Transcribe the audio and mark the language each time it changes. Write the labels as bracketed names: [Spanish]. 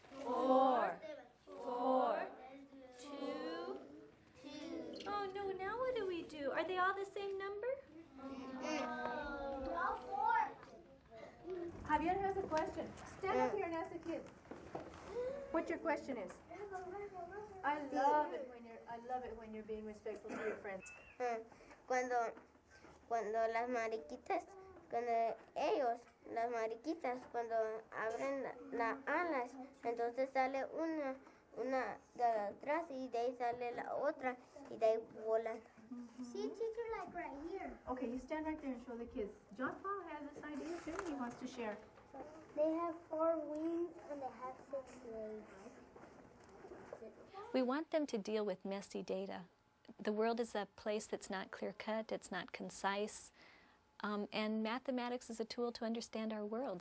[English] 4, 2. Oh no, now what do we do? Are they all the same number? Javier has a question. Stand up here and ask the kids what your question is. I love it when you're being respectful to your friends. [Spanish] Cuando las mariquitas, cuando abren las alas, entonces sale una de atrás y de ahí sale la otra y de ahí volan. [English] See, teacher, like right here. Okay, you stand right there and show the kids. John Paul has this idea too. He wants to share. They have 4 wings and they have 6 legs. We want them to deal with messy data. The world is a place that's not clear-cut, it's not concise, and mathematics is a tool to understand our world.